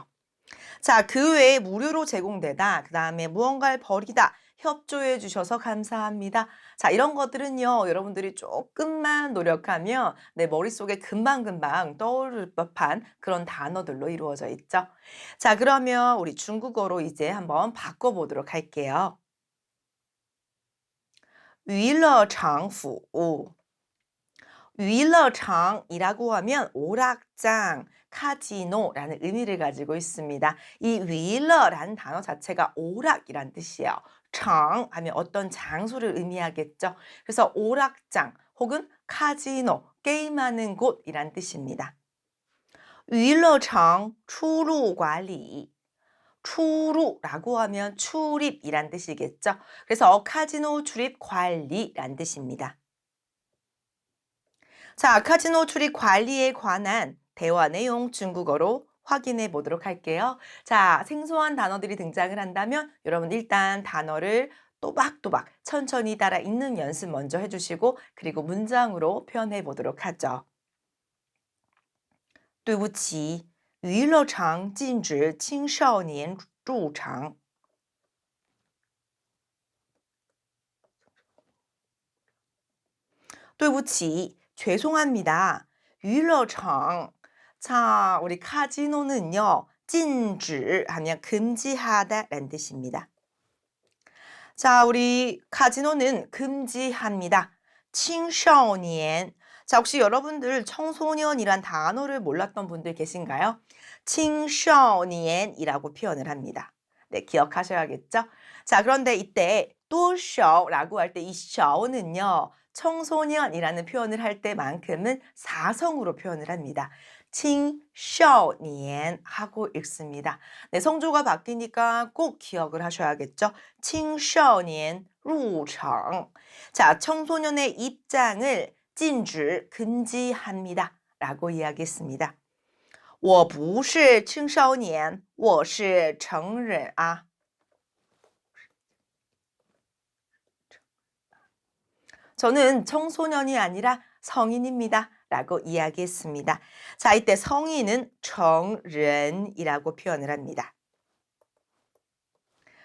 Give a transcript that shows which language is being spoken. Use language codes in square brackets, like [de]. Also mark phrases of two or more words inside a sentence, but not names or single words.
[ko] 자, 그 외에 무료로 제공되다, 그 다음에 무언가를 버리다, 협조해 주셔서 감사합니다. 자, 이런 것들은요, 여러분들이 조금만 노력하면 내 머릿속에 금방금방 떠오를 법한 그런 단어들로 이루어져 있죠. 자, 그러면 우리 중국어로 이제 한번 바꿔보도록 할게요. [zh] 娱乐场服务. [ko] 娱乐场이라고 하면 오락장, 카지노라는 의미를 가지고 있습니다. 이 娱乐라는 단어 자체가 오락이란 뜻이에요. 장 하면 어떤 장소를 의미하겠죠. 그래서 오락장 혹은 카지노, 게임하는 곳이란 뜻입니다. [zh] 娱乐场出入管理. [ko] 출루라고 하면 출입이란 뜻이겠죠. 그래서 카지노 출입 관리란 뜻입니다. 자, 카지노 출입 관리에 관한 대화 내용 중국어로 확인해 보도록 할게요. 자, 생소한 단어들이 등장을 한다면 여러분 일단 단어를 또박또박 천천히 따라 읽는 연습 먼저 해주시고, 그리고 문장으로 표현해 보도록 하죠. [zh] 对不起，娱乐场禁止青少年入场。 [ko] 对不起, 죄송합니다. [zh] 娱乐场. [ko] 자, 우리 카지노는요, 禁止 하면 금지하다 라는 뜻입니다. 자, 우리 카지노는 금지합니다. [zh] 青少年. [ko] 자, 혹시 여러분들 청소년이란 단어를 몰랐던 분들 계신가요? 青少年이라고 표현을 합니다. 네, 기억하셔야겠죠? 자, 그런데 이때 多少라고 할 때 이 小는요, 청소년이라는 표현을 할 때만큼은 사성으로 표현을 합니다. 青少年 하고 읽습니다. 네, 성조가 바뀌니까 꼭 기억을 하셔야겠죠. [zh] 青少年入场. [ko] 자, 청소년의 입장을 禁止 금지합니다 라고 이야기했습니다. [zh] 我不是青少年,我是成人啊. [ko] 저는 청소년이 아니라 성인입니다 라고 이야기했습니다. 자, 이때 성인은 成人이라고 표현을 합니다.